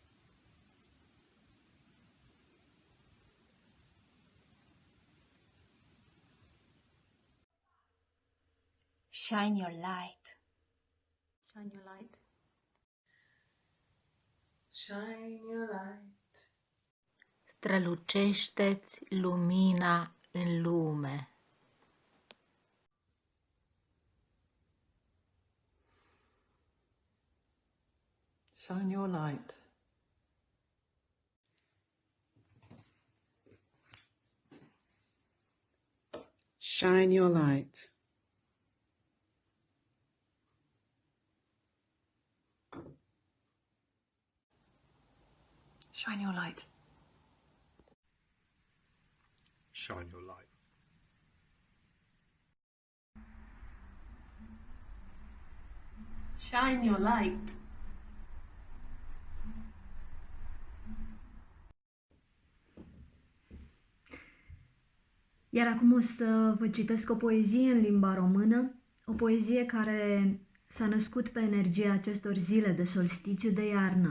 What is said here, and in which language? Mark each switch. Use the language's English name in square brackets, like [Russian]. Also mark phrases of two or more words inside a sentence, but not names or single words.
[English] Shine your light. Shine your light. Shine your light. [Romanian] Strălucește-ți lumina în lume. [English] Shine your light. Shine your light. Shine your light. Shine your light. Shine your light. [Romanian] Iar acum o să vă citesc o poezie în limba română, o poezie care s-a născut pe energia acestor zile de solstițiu de iarnă.